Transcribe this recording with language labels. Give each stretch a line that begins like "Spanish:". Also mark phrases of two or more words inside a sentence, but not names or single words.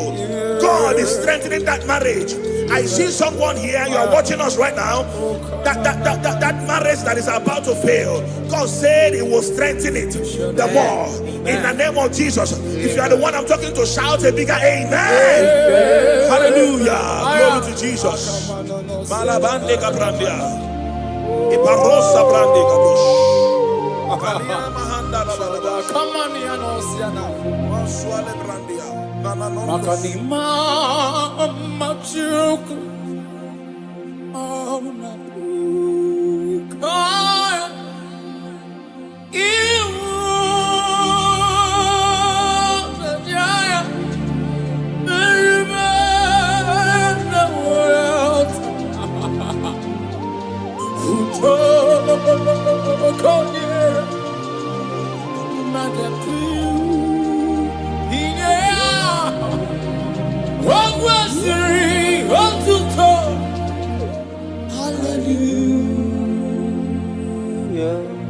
English: God is strengthening that marriage. I see someone here, you are watching us right now, that marriage that is about to fail, God said He will strengthen it the more. In the name of Jesus. If you are the one I'm talking to, shout a bigger amen. Hallelujah. Glory to Jesus. Malabande kabrandia. Iparosa brande kabush. Come on, Yanosiana. Maswale brandia. Makanima machuku ona kaya iwu jaya meribana world uto konye magapu hallelujah.